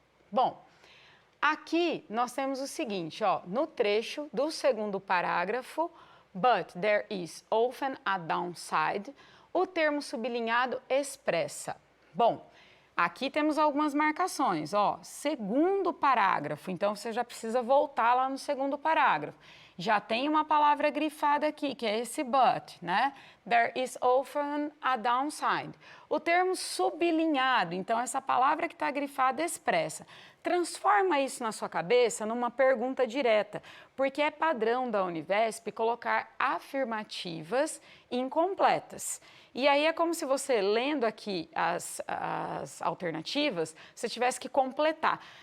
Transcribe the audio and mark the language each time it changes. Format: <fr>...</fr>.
<pt>Bom, aqui nós temos o seguinte, ó, no trecho do segundo parágrafo,</pt> <en>but there is often a downside,</en> <pt>o termo sublinhado expressa. Bom, aqui temos algumas marcações, ó, segundo parágrafo, então você já precisa voltar lá no segundo parágrafo. Já tem uma palavra grifada aqui, que é esse but, né?</pt> <en>There is often a downside.</en> <pt>O termo sublinhado, então essa palavra que está grifada expressa. Transforma isso na sua cabeça numa pergunta direta, porque é padrão da Univesp colocar afirmativas incompletas. E aí é como se você, lendo aqui as alternativas, você tivesse que completar.</pt>